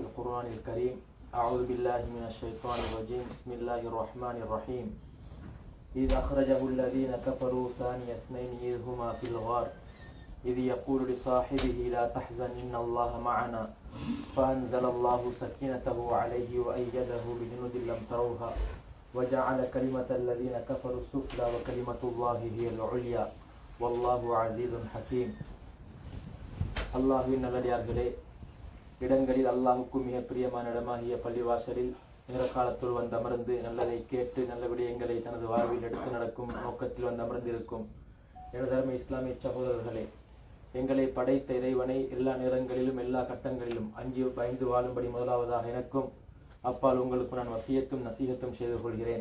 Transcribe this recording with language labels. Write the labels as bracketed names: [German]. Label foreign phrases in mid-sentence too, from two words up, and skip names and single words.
[Arabic] القرآن الكريم أعوذ بالله من الشيطان الرجيم بسم الله الرحمن الرحيم إذ أخرجه الذين كفروا ثاني اثنين إذ هما في الغار إذ يقول لصاحبه لا تحزن إن الله معنا فأنزل الله سكينته عليه وأيده بجنود لم تروها وجعل كلمة الذين كفروا السفلى وكلمة الله هي العليا والله عزيز حكيم. [Tamil] அல்லாஹ்வின் நல்லடியார்களே, இடங்களில் அல்லாஹுக்கு மிக பிரியமான இடமாகிய பள்ளிவாசலில் நேரகாலத்துள் வந்தமர்ந்து நல்லதை கேட்டு நல்ல விடயங்களை தனது வாழ்வில் எடுத்து நடக்கும் நோக்கத்தில் வந்தமர்ந்திருக்கும் எனது அருமை இஸ்லாமிய சகோதரர்களே, எங்களை படைத்த இறைவனை எல்லா நேரங்களிலும் எல்லா கட்டங்களிலும் அஞ்சி பயந்து வாழும்படி முதலாவதாக எனக்கும் அப்பால் உங்களுக்கு நான் வசியத்தும் நசீகத்தும் செய்து கொள்கிறேன்.